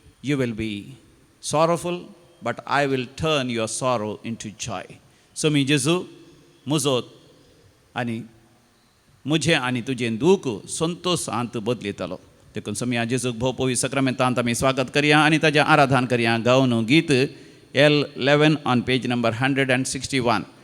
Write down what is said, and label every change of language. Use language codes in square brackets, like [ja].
[en] You will be sorrowful, but I will turn your sorrow into joy. [gom] So मी जेजू म्हजो आनी म्हजें आनी तुजें दूख संतोषांत बदलयतलो. देखून समी जेजूक भोव पवित्र सक्रामेंतांत आमी स्वागत करया आनी ताजें आराधन करया. गावन गीत [en] L11 on page number 161.